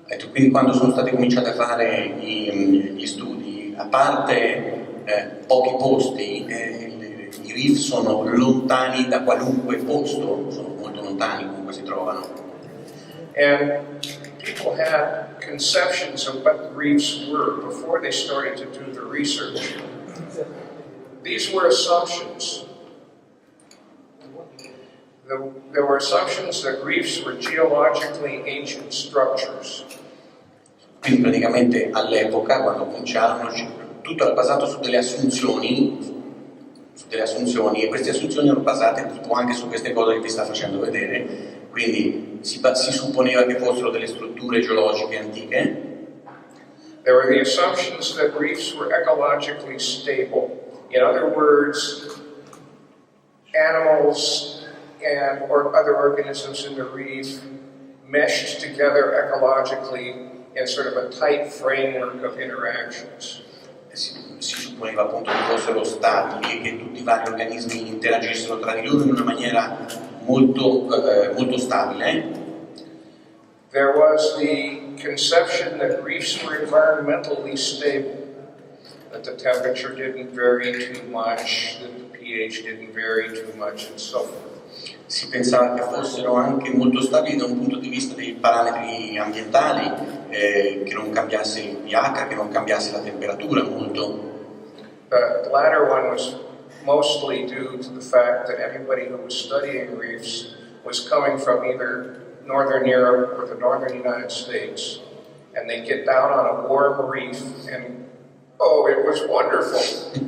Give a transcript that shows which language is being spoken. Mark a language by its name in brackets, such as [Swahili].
[Italian] Quindi quando sono stati cominciati a fare gli studi, a parte pochi posti, i reef sono lontani da qualunque posto, sono molto lontani, comunque si trovano. [English] And people had conceptions of what the reefs were before they started to do the research. These were assumptions. There were assumptions that reefs were geologically ancient structures. [Italian] Quindi praticamente all'epoca, quando cominciarono, tutto era basato su delle assunzioni, e queste assunzioni erano basate tipo anche su queste cose che vi sta facendo vedere. Quindi si supponeva che fossero delle strutture geologiche antiche. [English] There were the assumptions that reefs were ecologically stable. In other words, animals or other organisms in the reef meshed together ecologically in sort of a tight framework of interactions. [Italian] Si supponeva appunto che fossero stabili e che tutti i vari organismi interagissero tra di loro in una maniera molto stabile. [English] There was the conception that reefs were environmentally stable, that the temperature didn't vary too much, that the pH didn't vary too much, and so forth. [Italian] Si pensava che fossero anche molto stabili da un punto di vista dei parametri ambientali, che non cambiasse il pH, che non cambiasse la temperatura molto. [English] The latter one was mostly due to the fact that everybody who was studying reefs was coming from either Northern Europe or the Northern United States, and they'd get down on a warm reef and, oh, it was wonderful.